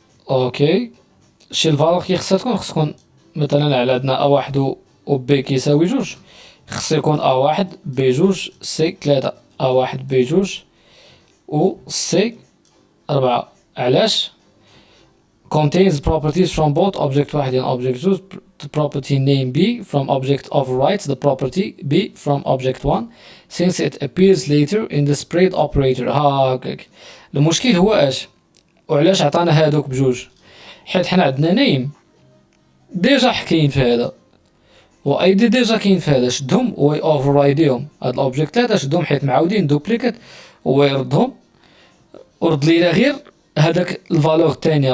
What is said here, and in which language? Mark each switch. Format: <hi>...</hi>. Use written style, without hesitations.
<ar>اوكي شي الفالور كي خصها تكون، خص تكون مثلا على عندنا ا واحد و بي كيساوي جوج، خص يكون ا واحد بي جوج سي تلاتة، ا واحد بي جوج و سي ربعة. علاش؟</ar> <en>contains properties from both object واحد and object جوج. The property name B from object overrides the property B from object 1 since it appears later in the spread operator.</en> <ar>هاكاك. المشكل هو اش وعلاش عطانا هادوك بجوج؟ حيت حنا عندنا نيم ديجا كاين في هذا، و اي دي ديجا كاين في هذا، شدهم و اوفررايديهم. هاد الاوبجيكت 3 شدهم حيت معاودين دوبليكات، و يردهم ورد لينا غير هذاك الفالور الثانيه.</ar>